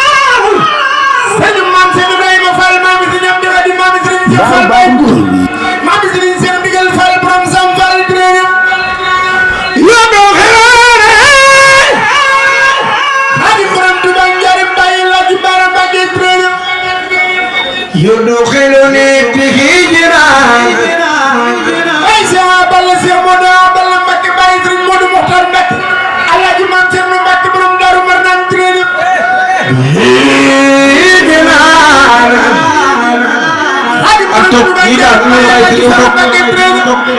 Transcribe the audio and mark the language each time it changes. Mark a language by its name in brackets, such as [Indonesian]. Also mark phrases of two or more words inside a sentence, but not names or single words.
[Wolof] Sëñ Mame Cheikh Ibrahima Fall, Mame Serigne Amdi Khady, Mame Serigne Cheikh Fall Baye Mbour. Mame Serigne Cheikh Ndigal Fall, borom Sam Fall, jërëjëf. Yo do xelaare. Xadim borom Touba Ndiarème Baye El Hadji Bara Mbacké, jërëjëf. [Arabic] يدخلني به جنان. [Wolof] Ay Cheikh Awa Balla, Cheikh Modou Awa Balla Mbacké, Baye Serigne Modou Mokhtar Mbacké. El Hadji Mame Thierno Mbacké, borom Darou Marnane, jërëjëf. [Arabic] به جنان. [Wolof] Xadim borom Touba Ndiarème Baye El Hadji Bara Mbacké, jërëjëf.